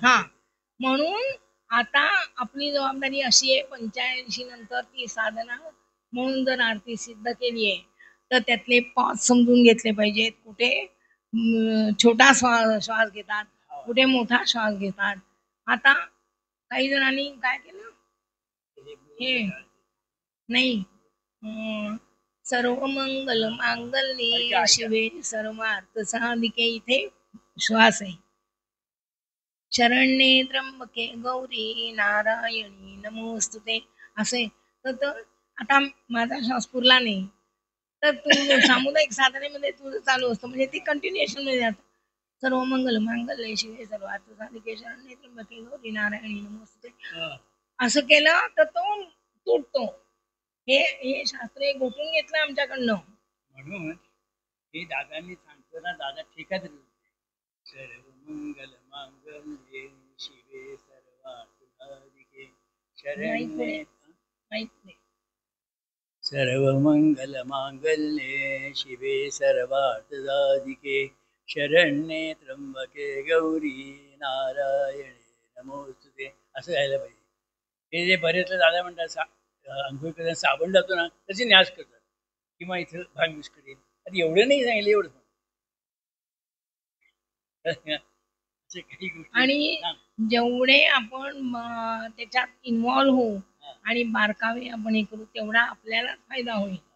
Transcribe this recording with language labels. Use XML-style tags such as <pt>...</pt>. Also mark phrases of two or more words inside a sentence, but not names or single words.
<mr>हा, म्हणून आता आपली जबाबदारी अशी आहे, 85 नंतर ती साधना म्हणून जर आरती सिद्ध केली आहे, तर त्यातले पाच समजून घेतले पाहिजेत. कुठे छोटा श्वास घेतात, कुठे मोठा श्वास घेतात. आता काही जणांनी काय केलं, हे नाही,</mr> <sa>सर्व मंगल मांगल्ये शिवे सर्वार्थ साधिके,</sa> <mr>इथे श्वास आहे.</mr> <sa>शरण्ये त्र्यंबके गौरी नारायणी नमोस्तुते,</sa> <mr>असे. तर आता माझा श्वास पुरला नाही, तर तू सामुदायिक साधनेमध्ये तुझं चालू असतं, म्हणजे ती कंटिन्युएशन मध्ये जातं.</mr> <sa>सर्व मंगल मांगल्ये शिवे सर्वार्थ साधिके शरण्ये त्र्यंबके गौरी नारायणी नमोस्तुते,</sa> <mr>असं केलं तर तो तुटतो. हे शास्त्र घोटून घेतलं आमच्याकडनं. म्हणून हे दादांनी सांगताना दादा ठेका तरी</mr> <sa>सर्व मंगल मांगल्ये शिवे सर्वार्थ साधिके शरण्ये</sa> <mr>माहित नाही.</mr> <sa>सर्व मंगल मांगल्ये शिवे सर्वार्थ साधिके शरण्ये त्र्यंबके गौरी नारायणे नमोस्तुते,</sa> <mr>असं घ्यायला पाहिजे. हे जे बरेच दादा म्हणतात अंघोळ करताना साबण जातो ना, त्याची न्यास करतात किंवा इथं भाग बिस्कट येईल, आता एवढं नाही सांगितलं, एवढं असे काही गोष्टी. आणि जेवढे आपण त्याच्यात इन्व्हॉल्व होऊ आणि बारकावे आपण हे करू, तेवढा आपल्याला फायदा होईल.</mr>